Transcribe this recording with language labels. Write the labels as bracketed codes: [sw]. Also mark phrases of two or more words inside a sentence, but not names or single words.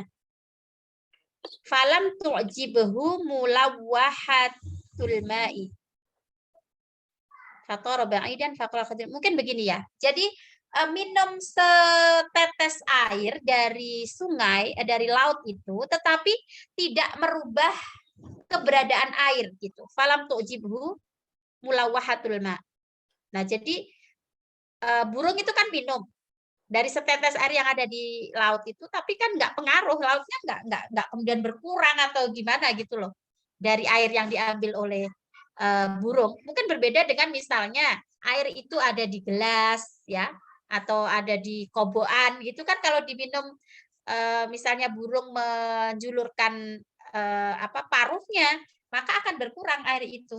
[ar] فلم تعجبه ملوحة الماء. [id] Mungkin begini ya. Jadi minum setetes air dari sungai, dari laut itu, tetapi tidak merubah keberadaan air gitu. [ar] فلم تعجبه ملوحة الماء. [id] Nah, jadi burung itu kan minum dari setetes air yang ada di laut itu, tapi kan nggak pengaruh, lautnya nggak kemudian berkurang atau gimana gitu loh dari air yang diambil oleh burung. Mungkin berbeda dengan misalnya air itu ada di gelas ya atau ada di kobokan gitu kan, kalau diminum misalnya burung menjulurkan paruhnya, maka akan berkurang air itu.